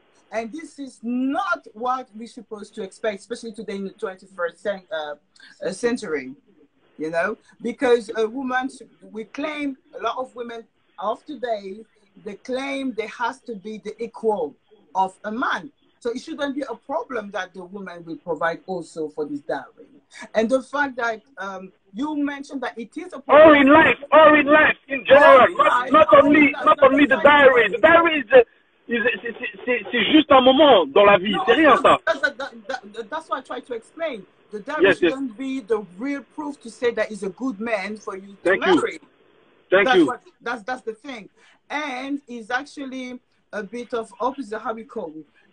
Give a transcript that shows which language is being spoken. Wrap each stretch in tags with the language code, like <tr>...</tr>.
<en>And this is not what we're supposed to expect, especially today in the 21st century, you know, because a woman, we claim, a lot of women of today, they claim there has to be the equal of a man. So it shouldn't be a problem that the woman will provide also for this dowry. And the fact that you mentioned that it is a problem. Or in life, in general, not only the dowry.</en> <fr>The dowry c'est juste un moment dans la vie, c'est rien ça.</fr> <en>That's what I try to explain. The dowry shouldn't be the real proof to say that he's a good man for you to marry. Thank you. That's the thing. And it's actually a bit of opposite, how we call it.</en>